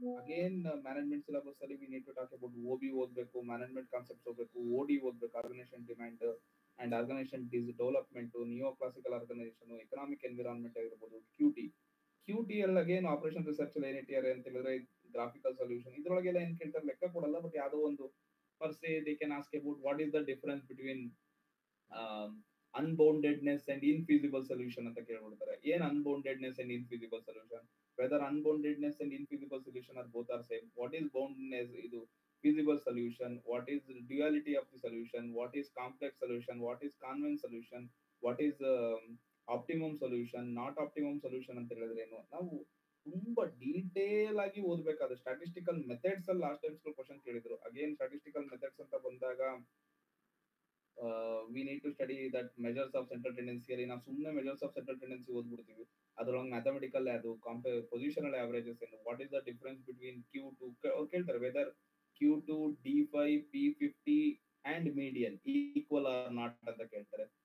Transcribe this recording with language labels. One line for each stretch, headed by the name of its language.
Kannada: Again management syllabus ಅಲ್ಲಿ
English: we need to talk about
Kannada: OB ಓದ್ಬೇಕು, management concepts ಓದಬೇಕು, OD ಓದ್ಬೇಕು, organisation demand and organisation development, neo classical organisation, economic environment ಆಗಿರ್ಬೋದು, QT ಅಲ್ಲಿ again operation research ಅಲ್ಲಿ ಏನಿಟ್ಟಿದ್ದಾರೆ ಅಂತ ಹೇಳಿದ್ರೆ ಗ್ರಾಫಿಕಲ್ ಸೊಲ್ಯೂಷನ್. ಇದ್ರೊಳಗೆಲ್ಲ ಏನ್ ಕೇಳ್ತಾರೆ ಲೆಕ್ಕ ಕೊಡಲ್ಲ, ಬಟ್ ಯಾವುದೋ ಒಂದು
English: per se they can ask about what is the difference between unboundedness and infeasible solution
Kannada: ಅಂತ ಕೇಳ್ಬಿಡ್ತಾರೆ.
English: ಏನ್ unboundedness and infeasible solution, whether unboundedness and infeasible solution are both are same, what is boundedness, ಇದು feasible solution, what is the duality of the solution, what is complex solution, what is convenient solution, what is optimum solution, not optimum solution
Kannada: ಅಂತ ಹೇಳಿದ್ರೆ ಏನು. ನಾವು ತುಂಬಾ detail ಆಗಿ ಓದ್ಬೇಕಾದ statistical methods ಅಲ್ಲಿ last times question ಕೇಳಿದ್ರು.
English: again statistical methods
Kannada: ಅಂತ ಬಂದಾಗ
English: We need to study that measures of central tendency.
Kannada: ಅಲ್ಲಿ ನಾವು ಸುಮ್ಮನೆ ಮೆಜರ್ಸ್ ಆಫ್ ಸೆಂಟ್ರಲ್ ಟೆಂಡೆನ್ಸಿ ಓದ್ಬಿಡ್ತೀವಿ. ಅದ್ರೊಳಗೆ ಮ್ಯಾಥಮೆಟಿಕಲ್ ಅದು ಪೊಸಿಷನಲ್ ಆವರೇಜಸ್ ಏನು,
English: what is the difference between
Kannada: Q2 ಅವ್ರು ಕೇಳ್ತಾರೆ weather Q2 D5 P50 and median equal R not ಅಂತ ಕೇಳ್ತಾರೆ.